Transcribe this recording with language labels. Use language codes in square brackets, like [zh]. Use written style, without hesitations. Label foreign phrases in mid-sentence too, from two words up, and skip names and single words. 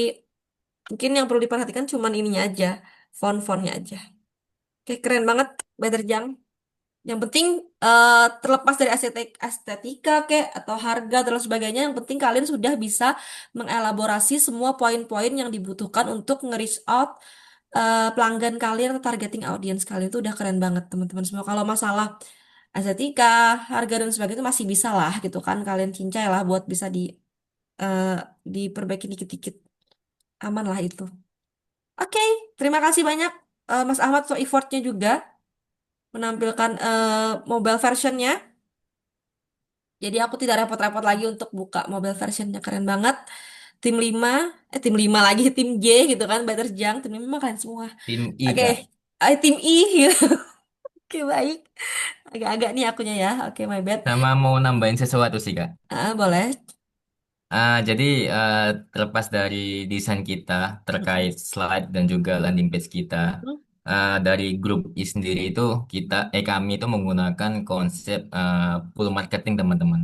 [id] Mungkin yang perlu diperhatikan cuman ininya aja, font-fontnya aja. Oke, keren banget, Better Jang. Yang penting terlepas dari estetika kayak atau harga dan lain sebagainya, yang penting kalian sudah bisa mengelaborasi semua poin-poin yang dibutuhkan untuk nge- [en] reach out [id] pelanggan kalian atau [en] targeting audience [id] kalian itu udah keren banget teman-teman semua. Kalau masalah estetika, harga dan sebagainya itu masih bisa lah gitu kan kalian cincai lah buat bisa eh, diperbaiki dikit-dikit. Aman lah itu. Oke, terima kasih banyak Mas Ahmad [en] for effortnya [id] juga menampilkan [en] mobile versionnya. [id] Jadi aku tidak repot-repot lagi untuk buka [en] mobile versionnya [id] keren banget. Tim 5 lagi, tim J gitu kan, Better Jang, tim 5 kalian semua. Tim I, Oke, Kak. tim I gitu. Oke, baik. Agak-agak nih akunya ya. Oke, [en] my bad. [id] Sama mau nambahin sesuatu sih, Kak. Boleh. Jadi terlepas dari desain kita terkait Mm-mm. slide dan juga [en] landing page [id] kita, Mm-mm. dari grup I sendiri itu kami itu menggunakan konsep [en] pull marketing [id] teman-teman.